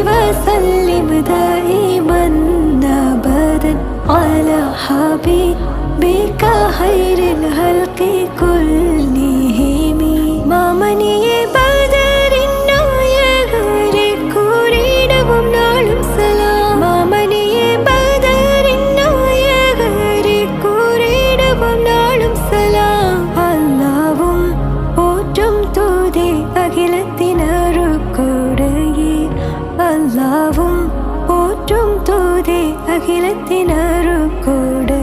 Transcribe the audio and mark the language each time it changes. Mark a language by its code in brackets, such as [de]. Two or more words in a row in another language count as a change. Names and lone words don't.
[ar] وسلم دائما أبدا على حبيبك خير الخلق [ta] كلهم மாமணியே பதரின் நாயகரே கூறிடவும் நாளும் சலாம் மாமணியே பதரின் நாயகரே கூறிடவும் நாளும் சலாம் அல்லாவும் போற்றும் தூதே அகிலத்தின் அருட்கொடையே அல்லாவும் போற்றும் தூதே அகிலத்தின் அருட்கொடையே